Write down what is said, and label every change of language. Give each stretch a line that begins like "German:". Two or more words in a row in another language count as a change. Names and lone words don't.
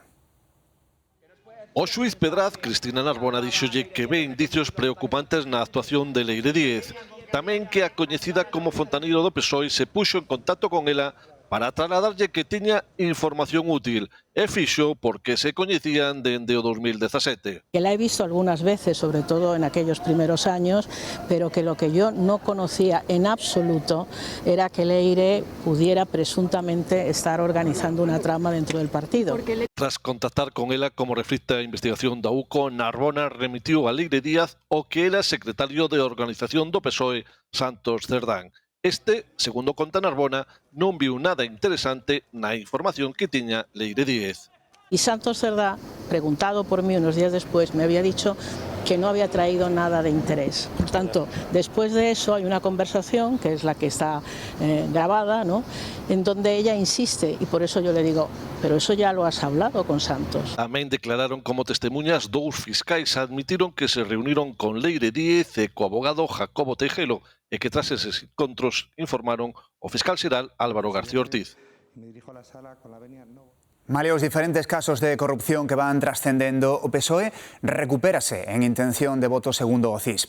Galician: O xuíz Pedraz, Cristina Narbona, dixolle que ve indicios preocupantes na actuación de Leire Díez. Tamén que a coñecida como fontaneiro do PSOE se puxo en contacto con ela para trasladarlle que tiña información útil e fixo porque se coñecían dende o 2017.
Spanish: Que la he visto algunas veces, sobre todo en aquellos primeros años, pero que lo que yo no conocía en absoluto era que Leire pudiera presuntamente estar organizando una trama dentro del partido.
Galician: Tras contactar con ela, como reflicte a investigación da UCO, Narbona remitiu a Leire Díaz o que era secretario de organización do PSOE, Santos Cerdán. Este, segundo conta Narbona, non viu nada interesante na información que tiña Leire Díaz.
Spanish: Y Santos Cerdá, preguntado por mí unos días después, me había dicho que no había traído nada de interés. Por tanto, después de eso hay una conversación, que es la que está grabada, ¿no?, en donde ella insiste, y por eso yo le digo, pero eso ya lo has hablado con Santos.
Galician: Tamén declararon como testemunhas dous fiscais admitiron que se reuniron con Leire Díez e co abogado Jacobo Tejelo e que tras eses encontros informaron o fiscal xeral Álvaro García Ortiz. Malia os diferentes casos de corrupción que van trascendendo, o PSOE recupérase en intención de voto segundo o CIS.